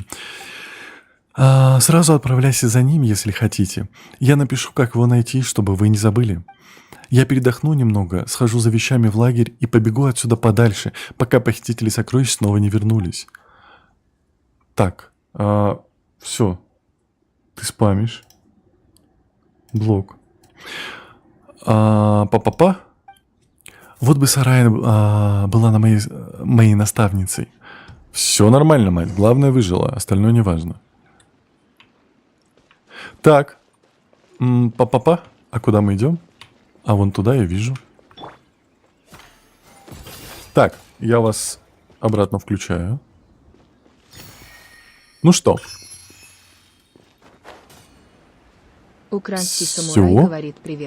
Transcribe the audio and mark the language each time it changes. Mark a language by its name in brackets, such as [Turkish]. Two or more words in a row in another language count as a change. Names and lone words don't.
[Russian] Сразу отправляйся за ним, если хотите. Я напишу, как его найти, чтобы вы не забыли. Я передохну немного, схожу за вещами в лагерь и побегу отсюда подальше, пока похитители сокровищ снова не вернулись. Так, все. Ты спамишь. Блок. Па-па-па. Вот бы Сарая была на моей наставницей. Все нормально, мать. Главное, выжила. Остальное не важно. Так. Па-па-па. А куда мы идем? А вон туда я вижу. Так, я вас обратно включаю. Ну что? Украинский самурай говорит привет.